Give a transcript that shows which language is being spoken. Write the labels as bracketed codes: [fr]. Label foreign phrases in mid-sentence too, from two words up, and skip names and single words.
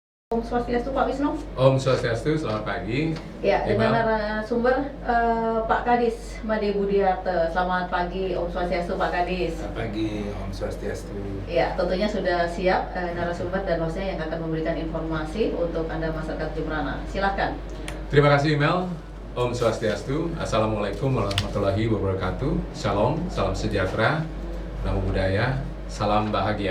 [id] Om Swastiastu Pak Wisnu. Om Swastiastu, selamat pagi. Ya, dengan narasumber Pak Kadis Made Budiarte. Selamat pagi Om Swastiastu Pak Kadis. Selamat pagi Om Swastiastu. Ya, tentunya sudah siap narasumber dan hostnya yang akan memberikan informasi untuk Anda masyarakat Jemberana. Silakan. Terima kasih Mel. Om Swastiastu. [ar] السلام عليكم ورحمة الله وبركاته. [id] Shalom, salam sejahtera, [pi] namo buddhaya, [id] salam bahagia.